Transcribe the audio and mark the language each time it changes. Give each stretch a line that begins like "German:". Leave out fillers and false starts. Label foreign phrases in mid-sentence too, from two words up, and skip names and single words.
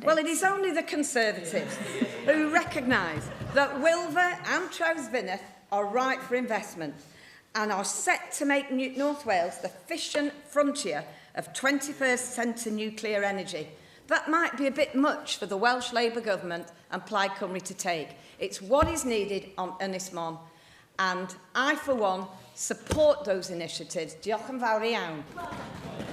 English: Well, it is only the Conservatives who recognise that Wilver and Trowsfynydd are ripe for investment and are set to make North Wales the fission frontier of 21st century nuclear energy. That might be a bit much for the Welsh Labour Government and Plaid Cymru to take. It's what is needed on Ynys Môn. And I, for one, support those initiatives.
Welsh: Diolch yn fawr iawn.